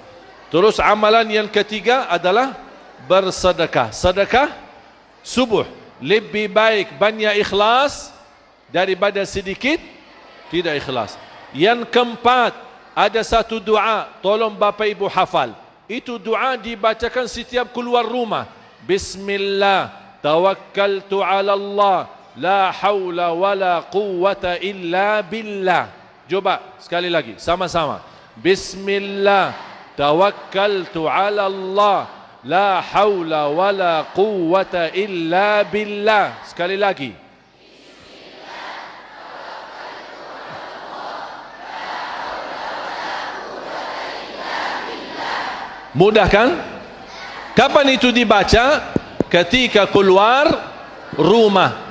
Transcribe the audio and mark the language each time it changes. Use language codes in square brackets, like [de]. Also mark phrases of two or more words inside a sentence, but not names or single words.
[id] Terus amalan yang ketiga adalah bersedekah. Sedekah subuh. Lebih baik banyak ikhlas daripada sedikit tidak ikhlas. Yang keempat, ada satu doa, tolong Bapak Ibu hafal. Itu doa dibacakan setiap keluar rumah. [ar] بسم الله، توكلت على الله، لا حول ولا قوة إلا بالله. [id] Coba sekali lagi, sama-sama. [ar] بسم الله، توكلت على الله، لا حول ولا قوة إلا بالله. [id] Sekali lagi. Mudah kan? Kapan itu dibaca? Ketika keluar rumah.